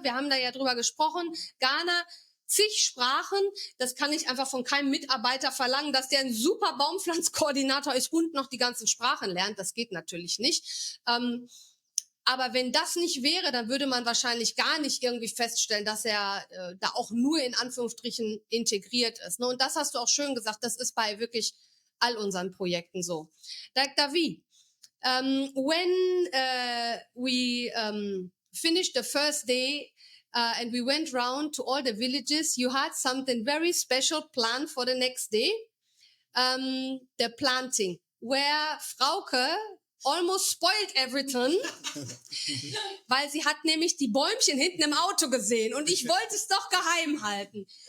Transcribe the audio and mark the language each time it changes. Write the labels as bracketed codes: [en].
[de] Wir haben da ja drüber gesprochen, Ghana, zig Sprachen, das kann ich einfach von keinem Mitarbeiter verlangen, dass der ein super Baumpflanzkoordinator ist und noch die ganzen Sprachen lernt. Das geht natürlich nicht. Aber wenn das nicht wäre, dann würde man wahrscheinlich gar nicht irgendwie feststellen, dass er da auch nur in Anführungsstrichen integriert ist. Ne? Und das hast du auch schön gesagt, das ist bei wirklich all unseren Projekten so. [en] David, when we finished the first day and we went round to all the villages, you had something very special planned for the next day, the planting, where Frauke almost spoiled everything, [de] weil sie hat nämlich die Bäumchen hinten im Auto gesehen und ich wollte es doch geheim halten.